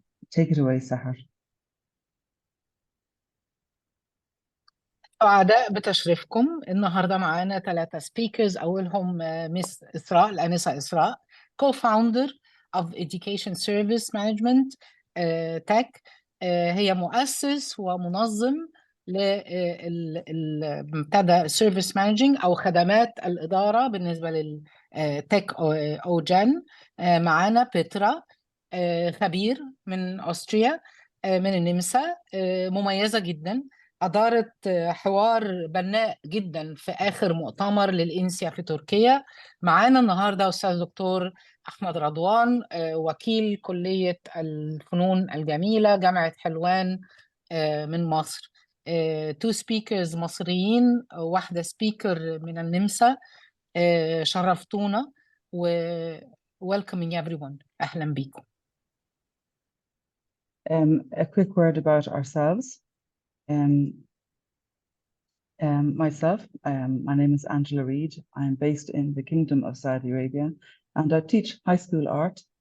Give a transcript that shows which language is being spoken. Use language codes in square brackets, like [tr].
[en] Take it away, Sahar. [ar] سعداء بتشريفكم. النهارده معانا 3 سبيكرز. اولهم مس إسراء، الانسه إسراء، co-founder of Education Service Management Tech. هي مؤسس ومنظم للمنتدى Service Managing او خدمات الاداره بالنسبه للتك او جن. معانا بيترا خبير من أستريا، من النمسا، مميزة جدا، أدارت حوار بناء جدا في آخر مؤتمر للإنسيا في تركيا. معانا النهاردة أستاذ دكتور أحمد رضوان، وكيل كلية الفنون الجميلة جامعة حلوان من مصر. تو سبيكرز مصريين، واحدة سبيكر من النمسا. شرفتونا و [en] welcoming everyone. [ar] أهلا بكم. [en] A quick word about ourselves. Myself, my name is Angela Reid. I'm based in the Kingdom of Saudi Arabia, and I teach high school art.